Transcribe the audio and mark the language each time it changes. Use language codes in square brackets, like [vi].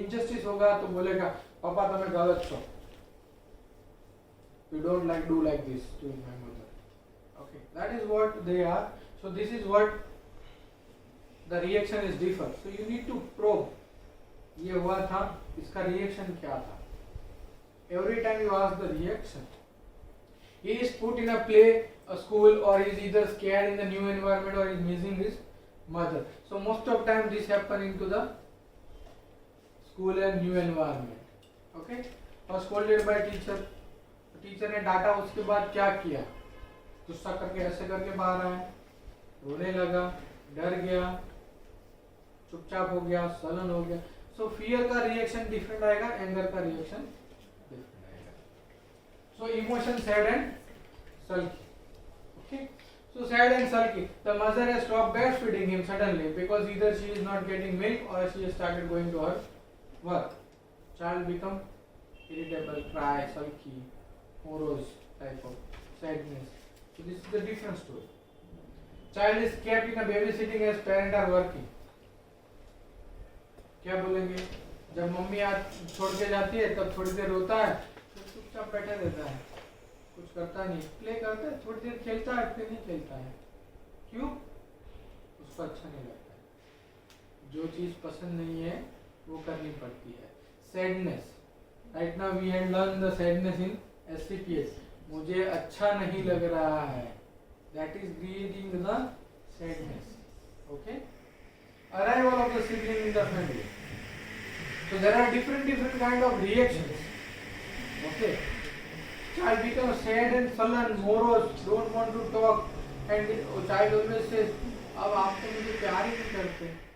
[hi] Injustice होगा तो बोलेगा पापा तुम्हें गलत छो. [en] You don't do like this to my mother. Okay, that is what they are. So this is what the reaction is different. So you need to probe. [hi] ये हुआ था, इसका reaction क्या था? [en] Every time you ask the reaction. He is put in a play, a school, or he is either scared in the new environment, or he is missing his mother. So most of time this happen into the school and new environment. Okay, or scolded by teacher. [hi] Teacher ने डांटा, उसके बाद क्या किया? गुस्सा करके ऐसे करके बाहर आया, रोने लगा, डर गया, चुपचाप हो गया, सलन हो गया. [en] So fear का reaction different आएगा, anger का रिएक्शन डिफरेंट आएगा. So emotion sad and sulky. Okay, So sad and sulky. The mother has stopped breastfeeding him suddenly because either she is not getting milk or she has started going to her work. Child become irritable, cry, sulky, morose type of sadness. So this is the different story. Child is kept in a babysitting as parent are working. [hi] क्या बोलेंगे? जब mummy छोड़ के जाती है तब थोड़ी देर रोता है, फिर चुपचाप बैठा रहता है, कुछ करता नहीं, प्ले करता है, थोड़ी देर खेलता है, फिर नहीं खेलता है. क्यों? उसको अच्छा नहीं लगता है. जो चीज पसंद नहीं है वो करनी पड़ती है. Sadness. [en] Right now we have learn the sadness in SCPS. [hi] मुझे अच्छा नहीं लग रहा है. [en] That is creating the sadness. Okay? Arrival of the sibling in the family. So there are different kind of reactions. Okay? Child becomes sad and sullen, morose, don't want to talk, and child always says, [hi] अब आप तो मुझे प्यार ही नहीं करते.